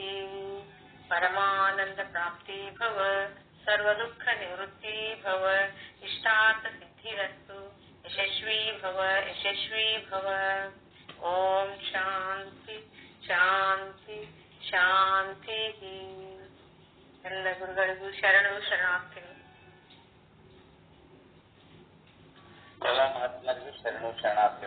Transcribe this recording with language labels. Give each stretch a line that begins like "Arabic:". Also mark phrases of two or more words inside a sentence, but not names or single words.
Sanskrit: परमानंद प्राप्ति भव, सर्वदुःख निवृत्ति भव, इष्टार्थ सिद्धिरस्तु. यशस्वी भव यशस्वी भव. ओम शांति शांति शांति.
Kannada: ಎಲ್ಲ ಗುರುಗಳಿಗೂ ಶರಣರು ಶರಣಾರ್ಥಿಗಳು. ಎಲ್ಲ ಮಹಾತ್ಮರಿಗೂ ಶರಣರು ಶರಣಾರ್ಥಿಗಳು.